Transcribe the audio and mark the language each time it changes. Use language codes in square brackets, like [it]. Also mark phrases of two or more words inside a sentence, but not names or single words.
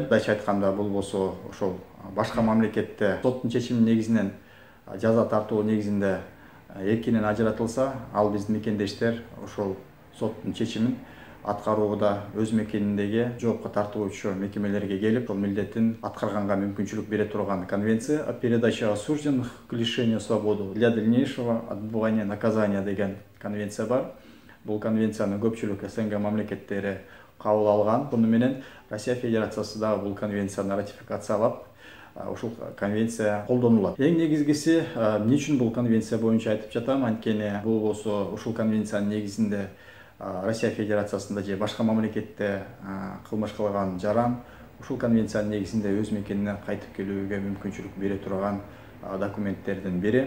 [ky] Мындайча айтканда, бул болсо ошол башка мамлекетте соттун чечими негизинен жаза тартуу негизинде эркинен ажыратылса, ал биздин мекендештер ошол соттун чечимин аткарууда өз мекениндеги жоопко тартуучу мекемелерге келип, ошол милдетин аткарганга мүмкүнчүлүк бере турган конвенция [ru] о передаче осужденных к лишению свободы для дальнейшего отбывания наказания [ky] деген конвенция бар. Бул конвенцияны көпчүлүк СНГ мамлекеттери кабыл алган. Буну менен Россия Федерациясы дагы бул конвенцияны ратификациялап, ушул конвенция колдонулат. Эң негизгиси, эмне үчүн бул конвенция боюнча айтып жатам? Анткени бул болсо ушул конвенциянын негизинде Россия Федерациясында же башка мамлекетте кылмыш кылган жаран ушул конвенциянын негизинде өз мекенине кайтып келүүгө мүмкүнчүлүк бере турган документтердин бири.